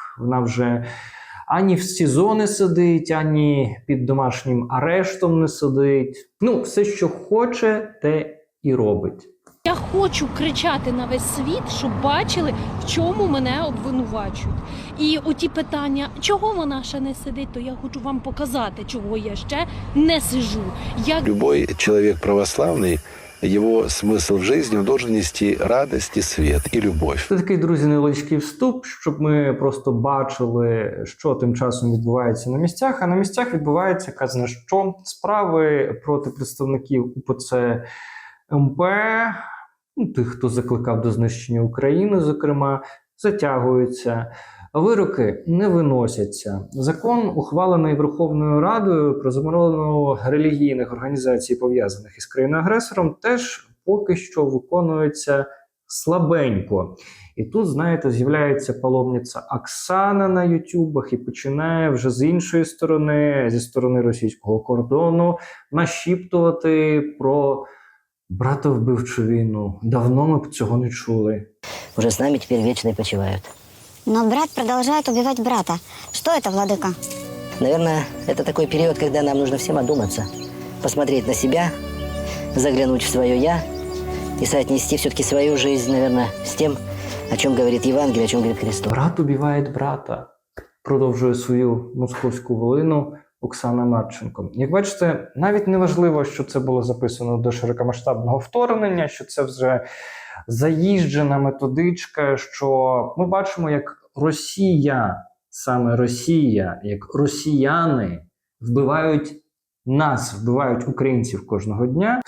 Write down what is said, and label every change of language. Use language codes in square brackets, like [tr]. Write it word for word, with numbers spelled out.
[uk] Вона вже ані в СІЗО не сидить, ані під домашнім арештом не сидить. Ну, все, що хоче, те і робить. Я хочу кричати на весь світ, щоб бачили, в чому мене обвинувачують. І оті питання, чого вона ще не сидить, то я хочу вам показати, чого я ще не сижу. Я... [ru] Любой человек православный, его смысл в жизни, он должен нести радость и свет, [uk] і любов. Це такий, друзі, невеличкий вступ, щоб ми просто бачили, що тим часом відбувається на місцях. А на місцях відбувається, казна що, справи проти представників УПЦ МП, ну, тих, хто закликав до знищення України, зокрема, затягуються. Вироки не виносяться. Закон, ухвалений Верховною Радою про заборону релігійних організацій, пов'язаних із країною-агресором, теж поки що виконується слабенько. І тут, знаєте, з'являється паломниця Оксана на ютюбах і починає вже з іншої сторони, зі сторони російського кордону, нашіптувати про братовбивчу війну. Давно ми б цього не чули. Уже з нами тепер вічно почивають. [ru] Но брат продолжает убивать брата. Что это, владыка? Наверное, это такой период, когда нам нужно всем одуматься, посмотреть на себя, заглянуть в свое «я» и соотнести все-таки свою жизнь, наверное, с тем, о чем говорит Евангелие, о чем говорит Христос. Брат убивает брата, [uk] продовжує свою московську волину Оксана Марченко. Як бачите, навіть не важливо, що це було записано до широкомасштабного вторгнення, що це вже заїжджена методичка, що ми бачимо, як Росія, саме Росія, як росіяни вбивають нас, вбивають українців кожного дня.